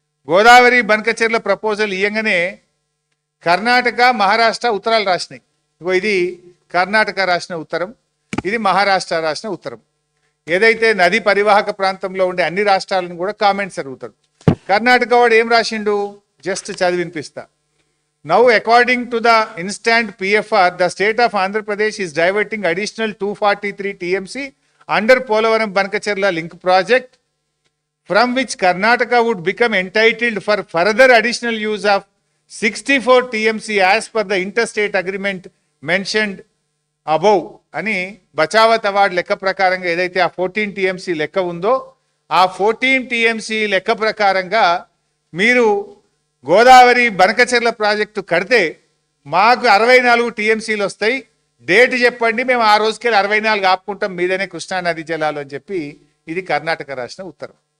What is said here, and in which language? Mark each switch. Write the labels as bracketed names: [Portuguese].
[Telugu] Godavari Banakacherla proposal ఇయ్యంగానే Karnataka Maharashtra ఉత్తరాలు రాసినాయి. ఇగో ఇది కర్ణాటక రాసిన ఉత్తరం, ఇది మహారాష్ట్ర రాసిన ఉత్తరం. ఏదైతే నది పరివాహక ప్రాంతంలో ఉండే అన్ని రాష్ట్రాలను కూడా కామెంట్స్ అడుగుతాడు. కర్ణాటక వాడు ఏం రాసిండు? జస్ట్ చదివి వినిపిస్తా. [English] Now, according to the instant PFR, the state of Andhra Pradesh is diverting additional 243 TMC under Polavaram Bankacherla link project, from which Karnataka would become entitled for further additional use of 64 TMC as per the interstate agreement mentioned above. [Telugu] అని Bachawat award లెక్క ప్రకారంగా ఏదైతే ఆ 14 TMC లెక్క ఉందో ఆ 14 TMC లెక్క ప్రకారంగా మీరు గోదావరి బనకచెర్ల ప్రాజెక్టు కడితే మాకు 64 TMCలు వస్తాయి. డేట్ చెప్పండి, మేము ఆ రోజుకెళ్ళి 64 ఆపుకుంటాం మీదనే కృష్ణా నది జలాలు అని చెప్పి ఇది కర్ణాటక రాసిన ఉత్తరం.